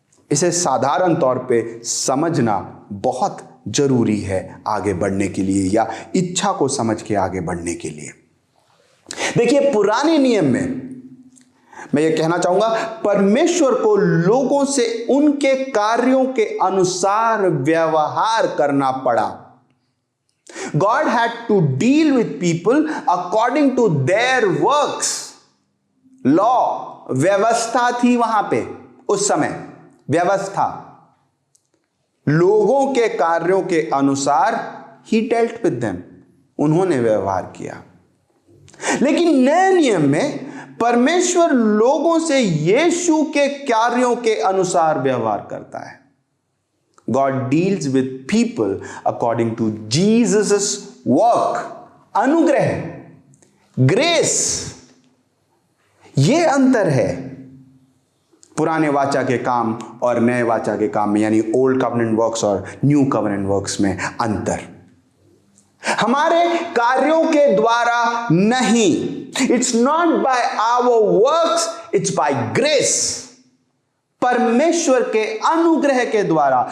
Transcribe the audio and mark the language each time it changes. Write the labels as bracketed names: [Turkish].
[Hindi] इसे साधारण तौर पे समझना बहुत जरूरी है आगे बढ़ने के लिए, या इच्छा को समझ के आगे बढ़ने के लिए। देखिए, पुराने नियम में मैं ये कहना चाहूंगा, परमेश्वर को लोगों से उनके कार्यों के अनुसार व्यवहार करना पड़ा। [English] God had to deal with people according to their works. [Hindi] Law, व्यवस्था थी वहां पे उस समय, व्यवस्था, लोगों के कार्यों के अनुसार [English] he dealt with them, [Hindi] उन्होंने व्यवहार किया। लेकिन नए नियम में परमेश्वर लोगों से यीशु के कार्यों के अनुसार व्यवहार करता है। [English] God deals with people according to Jesus' work, अनुग्रह, grace. [Hindi] ये अंतर है पुराने वाचा के काम और नए वाचा के काम में, यानी [English] old covenant works [Hindi] और [English] new covenant works [Hindi] में अंतर। हमारे कार्यों के द्वारा नहीं, [English] it's not by our works, it's by grace, [Hindi] परमेश्वर के अनुग्रह के द्वारा।